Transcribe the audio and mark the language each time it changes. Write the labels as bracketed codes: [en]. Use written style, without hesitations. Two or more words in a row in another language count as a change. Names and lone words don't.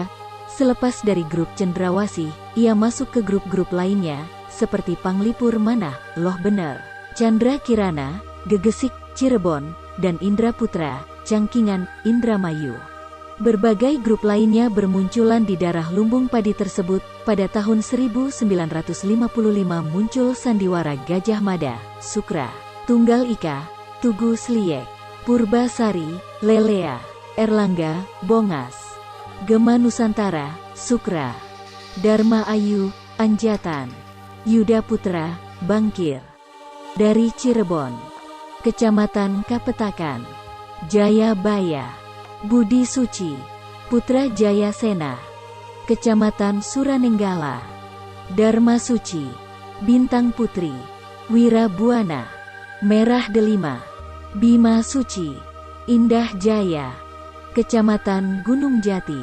[id] Selepas dari grup Cendrawasih, ia masuk ke grup-grup lainnya, seperti Panglipur Manah, Loh Bener, Chandra Kirana, Gegesik, Cirebon, dan Indra Putra, Cangkingan, Indramayu. Berbagai grup lainnya bermunculan di daerah lumbung padi tersebut. Pada tahun 1955 muncul sandiwara Gajah Mada, Sukra, Tunggal Ika, Tugu Sliek, Purba Sari, Lelea, Erlangga, Bongas, Gema Nusantara, Sukra, Dharma Ayu, Anjatan, Yuda Putra, Bangkir. Dari Cirebon, Kecamatan Kapetakan, Jayabaya, Budi Suci, Putra Jaya Sena, Kecamatan Suranenggala, Dharma Suci, Bintang Putri, Wira Buana, Merah Delima, Bima Suci, Indah Jaya, Kecamatan Gunung Jati,